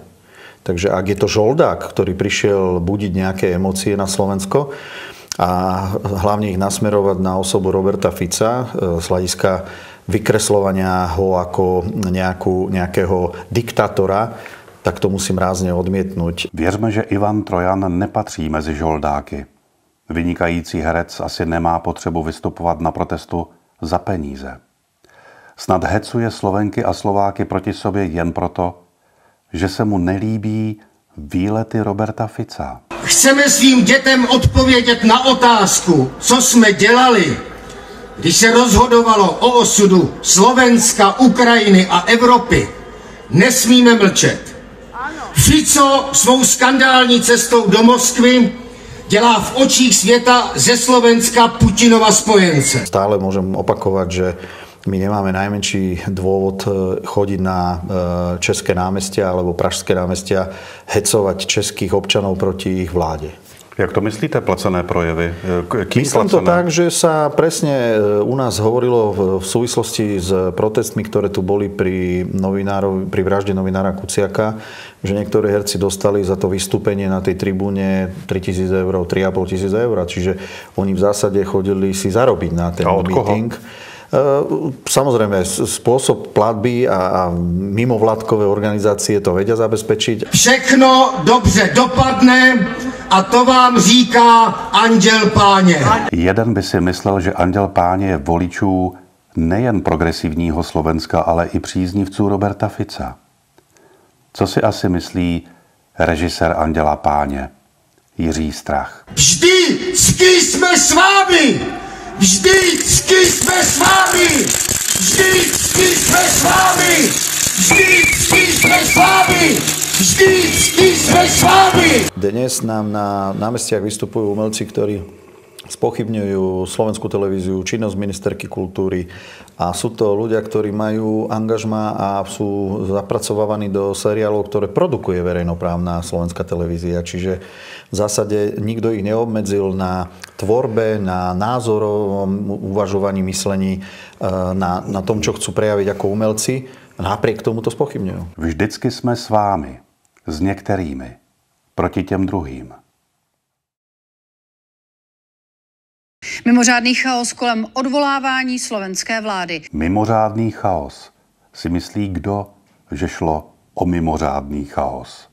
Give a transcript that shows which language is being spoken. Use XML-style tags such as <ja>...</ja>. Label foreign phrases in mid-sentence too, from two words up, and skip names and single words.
<sk>Takže ak je to žoldák, ktorý prišiel budiť nejaké emócie na Slovensko a hlavne ich nasmerovať na osobu Roberta Fica z hľadiska vykreslovania ho ako nejakého diktátora, tak to musím rázně odmietnúť.</sk> <cs>Věřme, že Ivan Trojan nepatří mezi žoldáky. Vynikající herec asi nemá potřebu vystupovat na protestu za peníze. Snad hecuje Slovenky a Slováky proti sobě jen proto, že se mu nelíbí výlety Roberta Fica. Chceme svým dětem odpovědět na otázku, co jsme dělali, když se rozhodovalo o osudu Slovenska, Ukrajiny a Evropy. Nesmíme mlčet. Fico svou skandální cestou do Moskvy dělá v očích světa ze Slovenska Putinova spojence.</cs> <sk>Stále môžem opakovať, že my nemáme najmenší dôvod chodiť na české námestia alebo pražské námestia, hecovať českých občanov proti ich vláde.</sk> <cs>Jak to myslíte, placené projevy?</cs> <sk>Myslím to tak, že sa presne u nás hovorilo v súvislosti s protestmi, ktoré tu boli pri vražde novinára Kuciaka, že niektorí herci dostali za to vystúpenie na tej tribúne 3 000 eur, 3 500 eur. Čiže oni v zásade chodili si zarobiť na ten meeting. Samozrejme, spôsob platby a mimovládkové organizácie to vedia zabezpečiť.</sk> <cs>Všechno dobře dopadne a to vám říká Anděl Páně. Jeden by si myslel, že Anděl Páně je voličů nejen progresivního Slovenska, ale i příznivců Roberta Fica. Co si asi myslí režisér Anděla Páně, Jiří Strach? Vždycky jsme s vámi! Vždycky jsme s vámi! Vždycky jsme s vámi! Vždycky jsme s vámi! Vždycky jsme s vámi!</cs> <sk>Dnes nám na námestiach vystupujú umelci, ktorí spochybňujú Slovenskú televíziu, činnosť ministerky kultúry a sú to ľudia, ktorí majú angažma a sú zapracovávaní do seriálov, ktoré produkuje verejnoprávna Slovenská televízia. Čiže v zásade nikto ich neobmedzil na tvorbe, na názorovom uvažovaní, myslení, na tom, čo chcú prejaviť ako umelci. napriek tomu to spochybňujú.</sk> <cs>Vždycky jsme s vámi, s některými, proti těm druhým. Mimořádný chaos kolem odvolávání slovenské vlády. Mimořádný chaos. Si myslí kdo, že šlo o mimořádný chaos?</cs>